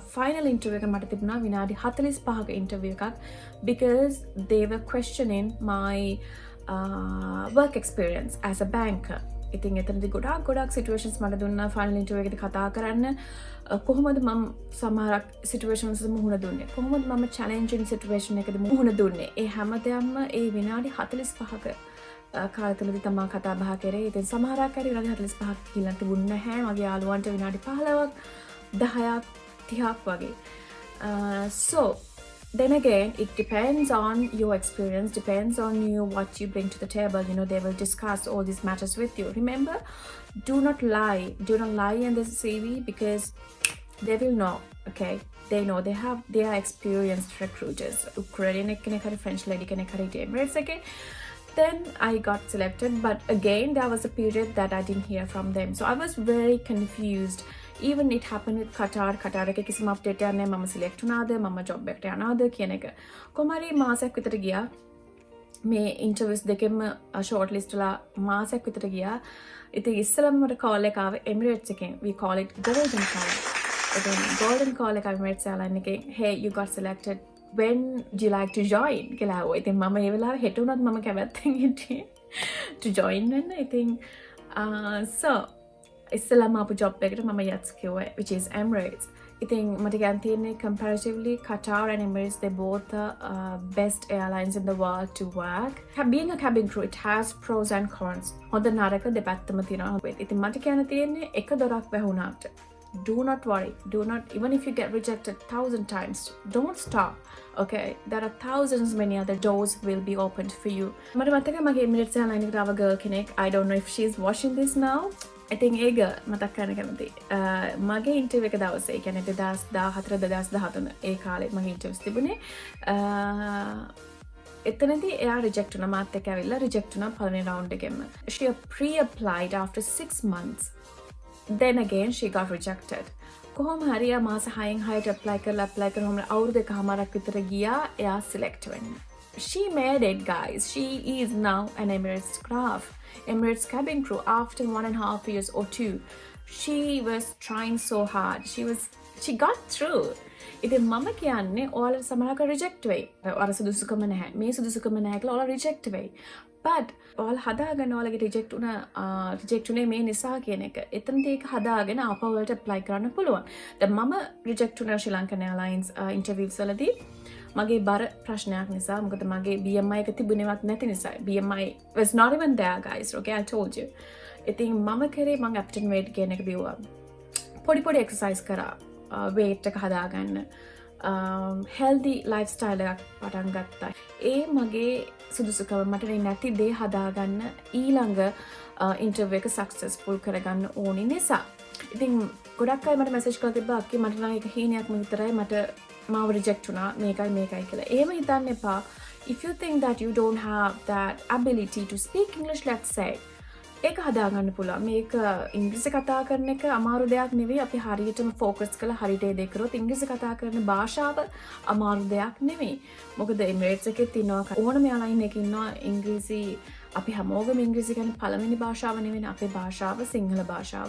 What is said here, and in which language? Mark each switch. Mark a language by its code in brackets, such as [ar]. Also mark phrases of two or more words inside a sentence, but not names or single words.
[en] Final interview [si] එක මට තිබුණා විනාඩි 45ක [en] interview එකක් because they were questioning my work experience as a banker. [si] ඉතින් එතනදී ගොඩක් situations මට දුන්නා [en] final interview [si] එකේදී කතා කරන්න. කොහොමද මම සමහරක් situations වලට මුහුණ දුන්නේ, කොහොමද මම [en] challenging situation [si] එකකට මුහුණ දුන්නේ, ඒ හැමදේම ඒ විනාඩි 45ක කාලතුලදී තමයි කතා බහ කරේ. ඉතින් සමහරක් හරි විනාඩි 45ක් කියලා තිබුණේ නැහැ. මගේ යාළුවන්ට විනාඩි 15ක් 10ක් 30ක් වගේ. [en] So then again it depends on your experience, depends on you what you bring to the table. You know, they will discuss all these matters with you. Remember, do not lie in this CV because they will know. Okay, they know, they are experienced recruiters. [si] Ukrainian කෙනෙක් හරි [en] French lady [si] කෙනෙක් හරි Emirates එකේ. [en] Then I got selected but again there was a period that I didn't hear from them. So I was very confused. even it happened with Qatar [si] එක කිසිම අප්ඩේට් එකක් නැහැ මම සිලෙක්ට් වුණාද මම ජොබ් එකට යනවාද කියන එක කොහමරි මාසයක් විතර ගියා මේ ඉන්ටර්වියුස් දෙකෙන්ම ෂෝට් ලිස්ට් වල මාසයක් විතර ගියා ඉතින් ඉස්සෙල්ලාම මට කෝල් එක ආවේ Emirates එකෙන් [en] we call it golden call [si] ඉතින් [en] golden call [si] එක Emirates airline එකෙන් [en] hey you got selected when do you like to join [si] කියලා ආවා ඉතින් මම ඒ වෙලාවේ හෙට උනත් මම කැමැත්තෙන් හිටියේ [en] to join [si] වෙන්න ඉතින් so ඉස්සෙල්ලාම ආපු ජොබ් එකට මම yes කිව්වා [en] which is Emirates [si] ඉතින් මට ගන්න තියෙන්නේ [en] comparatively Qatar and Emirates they both the best airlines in the world to work. Being a cabin crew it has pros and cons. [si] හොඳ නරක දෙපැත්තම තියෙනවා. ඉතින් මට කියන්න තියෙන්නේ එක දොරක් වැහුණාට [en] do not worry. Do not even if you get rejected 1,000 times don't stop. Okay, there are thousands many other doors will be opened for you. [si] මට මතකයි මගේ Emirates airline එකට ආව [en] girl කෙනෙක් I don't know if she is watching this now. [si] ඉතින් ඒක මතක් කරන්න කැමති මගේ ඉන්ටර්විව් එක දවසේ ඒ කියන්නේ 2014 2013 ඒ කාලේ මගේ ඉන්ටර්විව්ස් තිබුණේ එතනදී එයා රිජෙක්ට් වුණා මාත් එක්ක ඇවිල්ලා රිජෙක්ට් වුණා පළවෙනි රවුන්ඩ් එකෙන්ම [en] she pre-applied after 6 months then again she got rejected [si] කොහොම හරි මාස 6න් 6ට apply කරලා අවුරුදු එකමාරක් විතර ගියා එයා select වෙන්න [en] she made it guys she is now an Emirates cabin crew after 1.5 years or 2 she was trying so hard she got through [si] ඉතින් මම කියන්නේ ඔයාලා සමහරක රිජෙක්ට් වෙයි අර සුදුසුකම නැහැ මේ සුදුසුකම නැහැ කියලා ඔයාලා රිජෙක්ට් වෙයි but ඔයාලා හදාගන්න ඔයාලගේ රිජෙක්ට් උනේ මේ නිසා කියන එක එතනදී ඒක හදාගෙන ආපහු වලට apply කරන්න පුළුවන් දැන් මම රිජෙක්ට් වුණා ශ්‍රී ලංකන් එයාලයින්ස් ඉන්ටර්විව්ස් වලදී මගේ බර ප්‍රශ්නයක් නිසා මොකද මගේ BMI එක තිබුණේවත් නැති නිසා [en] BMI was not even there guys okay I told you [si] ඉතින් මම කරේ මම ඇප්ටන් [en] weight gain [si] එක බිව්වා පොඩි exercise කරා weight එක හදාගන්න [en] healthy lifestyle [si] එකක් පටන් ගත්තා ඒ මගේ සුදුසුකම මට නැති දේ හදාගන්න ඊළඟ ඉන්ටර්විව් එක successful කරගන්න ඕනි නිසා ඉතින් ගොඩක් අය මට message කරලා තිබ්බා අක්කේ මට නම් ඒක හීනයක්ම විතරයි මට මාව රිජෙක්ට් වුණා මේකයි කියලා. එහෙම හිතන්න එපා. [en] If you think that you don't have that ability to speak English let's say [si] ඒක හදාගන්න පුළුවන්. මේක ඉංග්‍රීසි කතා කරන එක අමාරු දෙයක් නෙවෙයි. අපි හරියටම ફોකස් කරලා හරියට ඒ දේ කරොත් ඉංග්‍රීසි කතා කරන භාෂාව අමාරු දෙයක් නෙවෙයි. මොකද Emirates එකේ තියෙනවා ඕනම එයාලයින් එකක ඉන්නවා ඉංග්‍රීසි අපි හැමෝගෙම ඉංග්‍රීසි කියන්නේ පළවෙනි භාෂාව නෙවෙයි අපේ භාෂාව සිංහල භාෂාව.